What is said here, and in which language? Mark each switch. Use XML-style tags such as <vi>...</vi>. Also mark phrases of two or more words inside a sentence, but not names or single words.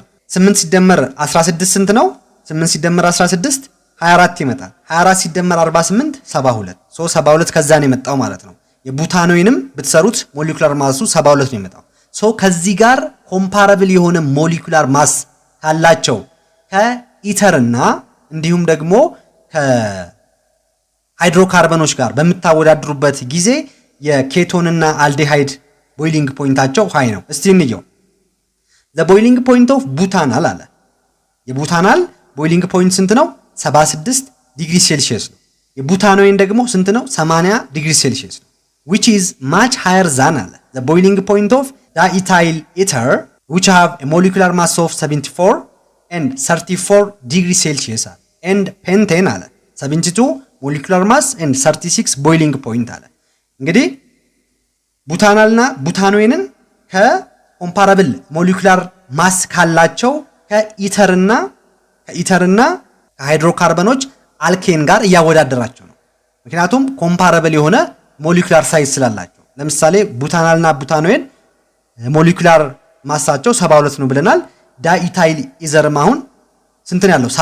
<am>8 ሲደመር 16 ስንት ነው? 8 ሲደመር 16 24 ይመጣል። 24 ሲደመር 48 72። ሶ 72 ከዛ ነው የመጣው ማለት ነው። የቡታኖይንም ብትሰሩት</am> <en>molecular mass</en> <am>72 ነው የመጣው። ሶ ከዚህ ጋር ኮምፓራብል የሆነ</am> <en>molecular mass</en> <am>ካላቸው ከኢተርና እንዲሁም ደግሞ ከሃይድሮካርበኖች ጋር በመታወዳድሩበት ጊዜ የኬቶንና አልዴሃይድ</am> <en>boiling point high</en> <am>ነው። እስቲ እንየው።</am> <en>the boiling point of butanal</en> <am>አለ። የቡታናል</am> <en>boiling point</en> <am>ስንት ነው? 76 ዲግሪ ሴልሺየስ ነው። የቡታኖይን ደግሞ ስንት ነው?</am> <en>80 ዲግሪ ሴልሺየስ ነው። which is much higher than the boiling point of diethyl ether, which have a molecular mass of 74 and 34 degrees Celsius and pentane 72 molecular mass and 36 boiling point</en> <am>እንግዲህ ቡታናልና ቡታኖይንን</am> <en>comparable molecular mass</en> <am>ካላቸው ከኢተርና ከሃይድሮካርበኖች አልኬን ጋር ያወዳደራቸው ነው። ምክንያቱም ኮምፓራብል የሆነ</am> <en>molecular size</en> <am>ስላላቸው። ለምሳሌ ቡታናልና ቡታኖይን</am> <en>molecular mass</en> <am>72 ነው ብለናል። ዳኢታይል ኢዘርም አሁን ስንት ነው ያለው?</am>